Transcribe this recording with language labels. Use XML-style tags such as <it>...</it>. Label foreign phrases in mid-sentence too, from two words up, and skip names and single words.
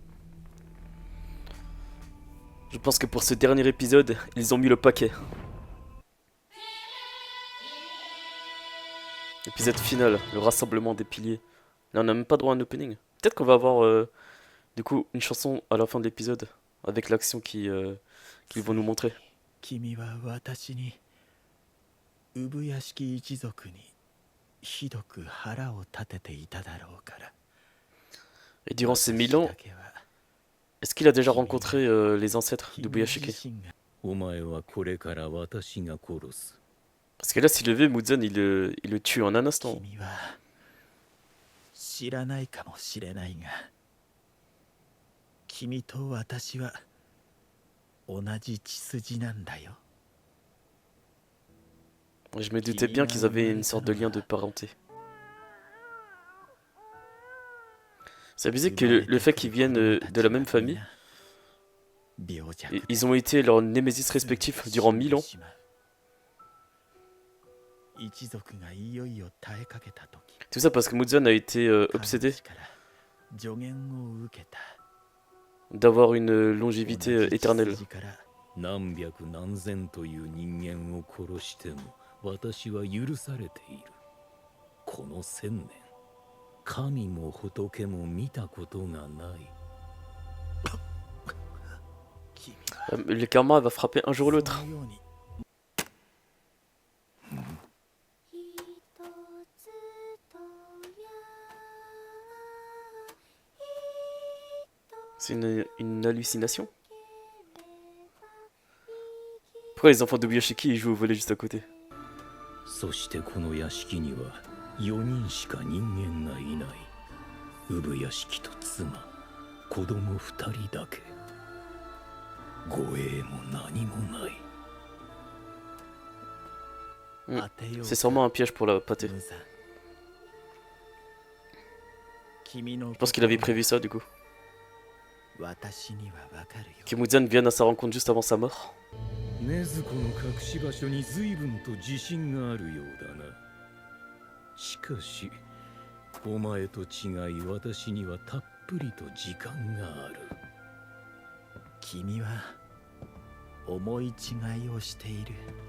<fr>Je pense que pour ce dernier épisode, ils ont mis le paquet. Épisode final, le rassemblement des piliers. Là, on n'a même pas droit à un opening. Peut-être qu'on va avoir du coup une chanson à la fin de l'épisode avec l'action qu'ils vont nous montrer.</fr> <ja>君は私に産屋敷一族にひどく腹を立てていただろうから。</ja> <fr>Et durant ces 1000 ans, est-ce qu'il a déjà rencontré les ancêtres d'Ubuyashiki?</fr> <ja>お前はこれから私が殺す。</ja> <fr>Parce que là, s'il le veut, Muzan, il le tue en un instant.</fr> <ja>君は知らないかもしれないが、君と私は同じ血筋なんだよ。</ja> <fr>Je me doutais bien qu'ils avaient une sorte de lien de parenté. C'est abusé que le fait qu'ils viennent de la même famille, ils ont été leurs némésis respectifs durant 1000 ans. Tout ça parce que Muzan a été obsédé d'avoir une longévité éternelle.</fr> <ja>何百何千という人間を殺しても私は許されている。この1000年、神も仏も見たことがない。</ja> <fr>Le karma va frapper un jour ou l'autre. C'est une hallucination? Pourquoi les enfants d'Obuyashiki ils jouent au volet juste à côté?</fr> <ja>そしてこの屋敷には4人しか人間がいない。産屋敷と妻、子供2人だけ。護衛も何もない。</ja> <fr>C'est sûrement un piège pour la pâté. Je pense qu'il avait prévu ça du coup. Que Muzan vienne à sa rencontre juste avant sa mort.</fr> <ja>禰豆子の隠し場所に随分と自信があるようだな。しかしお前と違い私にはたっぷりと時間がある。君は思い違いをしている。</ja>